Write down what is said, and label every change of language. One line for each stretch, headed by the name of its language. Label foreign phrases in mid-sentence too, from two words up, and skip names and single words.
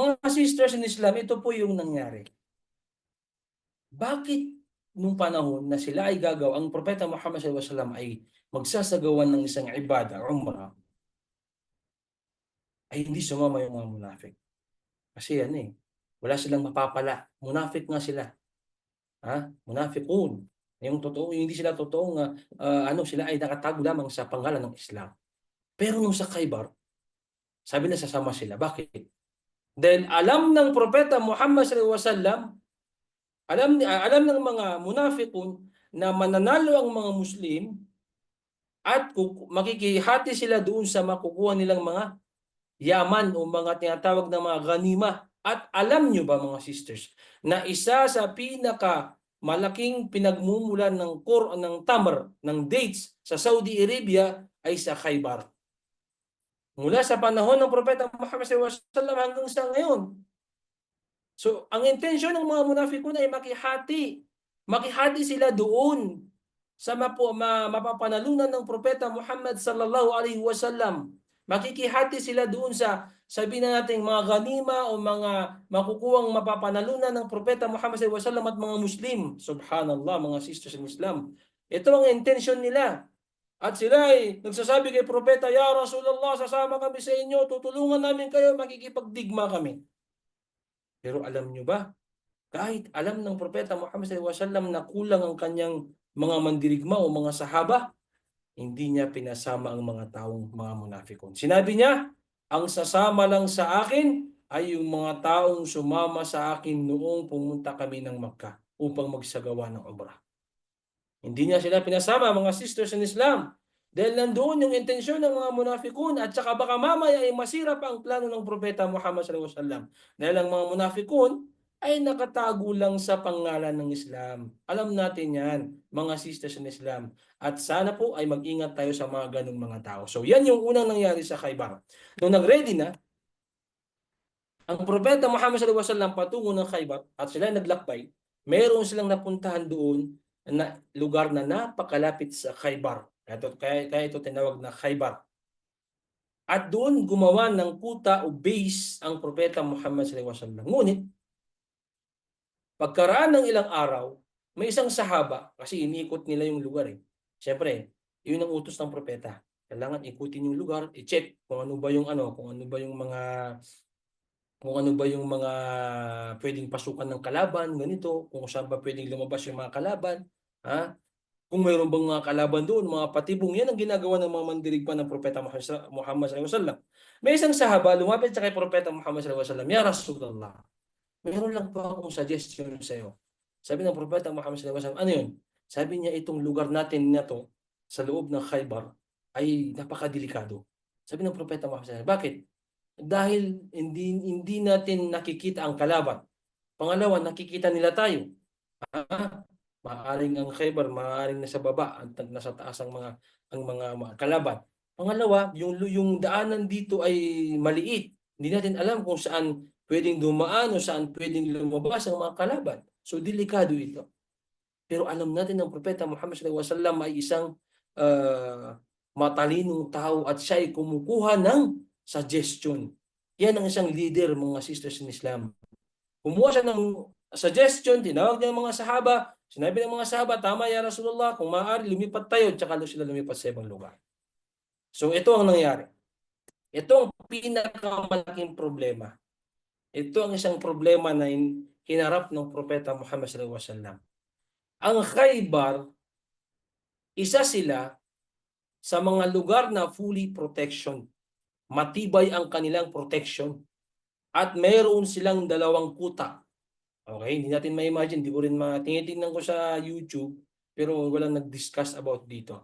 Filipino: So mga
English: sisters in Islam,
Filipino: ito po yung nangyari. bakit nung panahon na sila ay gagawa, ang Propeta Muhammad
Arabic: صلى الله عليه وسلم
Filipino: ay magsasagawan ng isang ibada, umrah, ay hindi sumama yung mga munafik. Kasi ano eh, wala silang mapapala. Munafik nga sila. Ha? Munafiqun. Yung totoo, hindi sila totoong sila ay nakatago lamang sa pangalan ng Islam. Pero nung sa Khaybar, sabi na sasama sila. Bakit? Dahil alam ng Propeta Muhammad
Arabic: صلى الله عليه وسلم,
Filipino: alam ng mga munafiqun na mananalo ang mga Muslim at makikihati sila doon sa makukuha nilang mga yaman o mga tinatawag na mga ganima. At alam nyo ba mga sisters, na isa sa pinaka malaking pinagmumulan ng tamar, ng dates sa Saudi Arabia ay sa Khaybar. Mula sa panahon ng Propeta Muhammad SAW hanggang sa ngayon. So, ang intensyon ng mga munafikun ay makihati. Makihati sila doon sa mapapanalunan ng Propeta Muhammad
Arabic: صلى الله عليه وسلم.
Filipino: Makikihati sila doon sa sabihin na natin mga ganima o mga makukuhang mapapanalunan ng Propeta Muhammad
Arabic: صلى الله عليه وسلم
Filipino: at mga Muslim. Subhanallah, mga
English: sisters in Islam.
Filipino: Ito ang intensyon nila. At sila ay nagsasabi kay Propeta,
Arabic: يا رسول الله,
Filipino: sasama kami sa inyo, tutulungan namin kayo, makikipagdigma kami. Pero alam nyo ba, kahit alam ng Propeta Muhammad
Arabic: صلى الله عليه وسلم
Filipino: na kulang ang kanyang mga mandirigma o mga sahaba, hindi niya pinasama ang mga taong mga munafikon. Sinabi niya, ang sasama lang sa akin ay yung mga taong sumama sa akin noong pumunta kami ng Makkah upang magsagawa ng umrah. Hindi niya sila pinasama, mga
English: sisters in Islam.
Filipino: Dahil nandoon yung intensyon ng mga munafikun at saka baka mamaya ay masira pa ang plano ng Propeta Muhammad
Arabic: صلى الله عليه وسلم.
Filipino: Dahil ang mga munafikun ay nakatago lang sa pangalan ng Islam. Alam natin yan, mga
English: sisters in Islam.
Filipino: At sana po ay mag-ingat tayo sa mga ganong mga tao. So yan yung unang nangyari sa Khaybar. Nung nag-ready na, ang Propeta Muhammad
Arabic: صلى الله عليه وسلم
Filipino: patungo ng Khaybar at sila naglakbay, meron silang napuntahan doon na lugar na napakalapit sa Khaybar. Kaya ito tinawag na Khaybar. At doon gumawa ng kuta o base ang Propeta Muhammad
Arabic: صلى الله عليه وسلم.
Filipino: Ngunit, pagkaraan ng ilang araw, may isang sahaba, kasi iniikot nila yung lugar eh. Siyempre, yun ang utos ng propeta. Kailangan ikutin yung lugar, i-check kung ano ba yung pwedeng pasukan ng kalaban, ganito, kung saan ba pwedeng lumabas yung mga kalaban, ha? Kung mayroon bang mga kalaban doon, mga patibong, yan ang ginagawa ng mga mandirigma ng Propeta Muhammad
Arabic: صلى الله عليه وسلم.
Filipino: May isang sahaba, lumapit sa kay Propeta Muhammad
Arabic: صلى الله عليه وسلم، يا رسول الله,
Filipino: meron lang po akong suggestion sa iyo. Sabi ng Propeta Muhammad
Arabic: صلى الله عليه وسلم,
Filipino: ano yun? Sabi niya, itong lugar natin na to, sa loob ng Khaybar, ay napakadelikado. Sabi ng Propeta Muhammad
Arabic: صلى الله عليه وسلم,
Filipino: bakit? Dahil hindi natin nakikita ang kalaban. Pangalawa, nakikita nila tayo. Maaring ang Khaybar, maaring nasa baba at nasa taas ang mga kalaban. Pangalawa, yung daanan dito ay maliit. Hindi natin alam kung saan pwedeng dumaan o saan pwedeng lumabas ang mga kalaban. So delikado ito. Pero alam natin ng Propeta Muhammad
Arabic: صلى الله عليه وسلم
Filipino: ay isang matalinong tao at siya ay kumukuha ng suggestion. Yan ang isang leader, mga
English: sisters in Islam.
Filipino: Kumuha siya ng suggestion, tinawag niya ng mga sahaba, sinabi ng mga sahaba, tama
Arabic: يا رسول الله,
Filipino: kung maaari lumipat tayo, tsaka sila lumipat sa ibang lugar. So ito ang nangyari. Ito ang pinakamalaking problema. Ito ang isang problema na hinarap ng Propeta Muhammad
Arabic: صلى الله عليه وسلم.
Filipino: Ang Khaybar, isa sila sa mga lugar na
English: fully protection.
Filipino: Matibay ang kanilang protection. At mayroon silang dalawang kuta. Okay, hindi natin ma-imagine, hindi ko rin tinitingnan ko sa YouTube, pero walang nag-discuss about dito.